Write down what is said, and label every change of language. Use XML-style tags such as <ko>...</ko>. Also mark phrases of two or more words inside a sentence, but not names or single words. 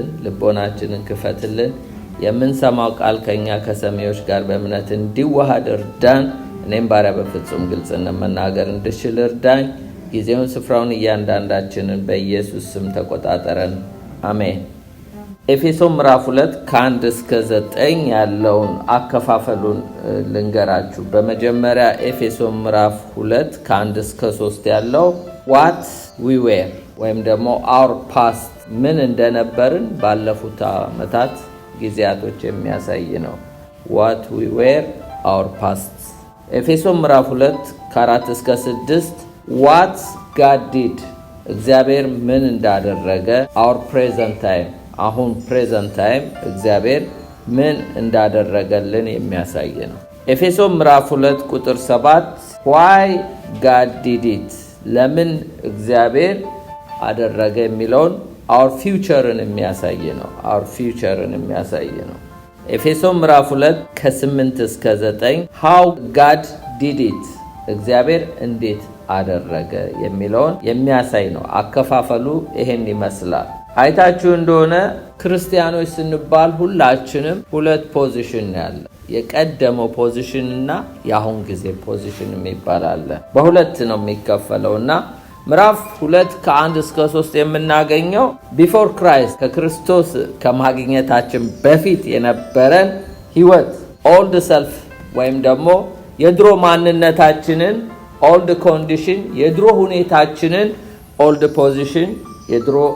<am>ልቦናችንን ክፈትልን። የምንሰማው ቃል ከኛ ከሰሚዎች ጋር በእምነት እንዲዋሃድ እርዳን። እኔም ባሪያ በፍጹም ግልጽነት መናገር እንድችል እርዳኝ። ጊዜውን ስፍራውን እያንዳንዳችንን በኢየሱስ ስም ተቆጣጠረን። አሜን። ኤፌሶን ምዕራፍ 2 ከ1 እስከ 9 ያለውን አከፋፈሉን ልንገራችሁ። በመጀመሪያ ኤፌሶን ምዕራፍ 2 ከ1 እስከ 3 ያለው what</am> <en>we were</en> <am>ወይም ደግሞ</am> <en>our past</en> <am>ምን እንደነበርን ባለፉት ዓመታት ጊዜያቶች የሚያሳይ ነው።</am> <en>what we were our past።</en> <am>ኤፌሶን ምዕራፍ 2 ከ4 እስከ 6</am> <en>what God did</en> <am>እግዚአብሔር ምን እንዳደረገ our</am> <en>present time</en> <am>አሁን</am> <en>present time</en> <am>እግዚአብሔር ምን እንዳደረገልን የሚያሳይ ነው። ኤፌሶን ምዕራፍ 2 ቁጥር 7</am> <en>why God did it</en> <am>ለምን እግዚአብሔር አደረገ የሚለውን</am> <en>our future</en> <am>ን የሚያሳይ ነው።</am> <en>our future</en> <am>ን የሚያሳይ ነው። ኤፌሶን ምዕራፍ 2 ከ8 እስከ 9</am> <en>how God did</en> <am>it እግዚአብሔር እንዴት አደረገ የሚለውን የሚያሳይ ነው። አከፋፈሉ ይሄን ይመስላል። አይታችሁ እንደሆነ ክርስቲያኖች ስንባል ሁላችንም ሁለት ፖዚሽን ያለ፣ የቀደመው ፖዚሽን እና የአሁን ጊዜ ፖዚሽን የሚባል በሁለት ነው የሚከፈለውና ምዕራፍ 2 ከ1 እስከ 3 የምናገኘው</am> <en>before Christ</en> <am>ከክርስቶስ ከማግኘታችን በፊት የነበረን ህይወት</am> <en>old self</en> <am>ወይም ደግሞ የድሮ ማንነታችንን</am> <en>old condition፣</en> <am>የድሮ ሁኔታችንን</am> <en>old position፣</en> <am>የድሮ</am>